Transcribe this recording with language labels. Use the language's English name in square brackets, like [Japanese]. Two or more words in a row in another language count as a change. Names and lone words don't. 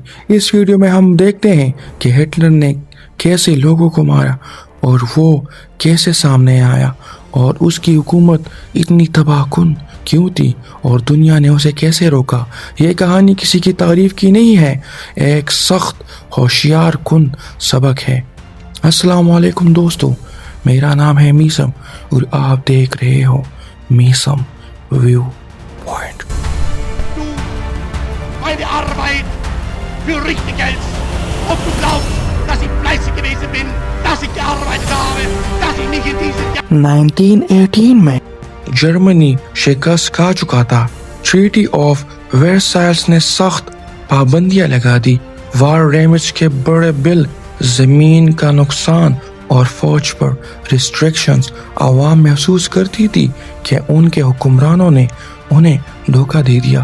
[Urdu] اس ویڈیو میں ہم دیکھتے ہیں کہ ہٹلر نے کیسے لوگوں کو مارا اور وہ کیسے سامنے آیا اور اس کی حکومت اتنی تباہ کن کیوں تھی اور دنیا نے اسے کیسے روکا. یہ کہانی کسی کی تعریف کی نہیں ہے، ایک سخت ہوشیار کن سبق ہے. السلام علیکم دوستو، میرا نام ہے میثم اور آپ دیکھ رہے ہو میثم ویو پوائنٹ. [German] Meine Arbeit für richtig hältst, ob du glaubst, dass ich fleißig gewesen bin, dass ich gearbeitet habe, dass ich mich in diesem Jahr [Urdu] 1918 میں جرمنی شکست کھا چکا تھا. ٹریٹی آف ورسائلز نے سخت پابندیاں لگا دی. [English] war damage [Urdu] کے بڑے بل، زمین کا نقصان اور فوج پر ریسٹرکشنز. عوام محسوس کرتی تھی کہ ان کے حکمرانوں نے انہیں دھوکا دے دیا.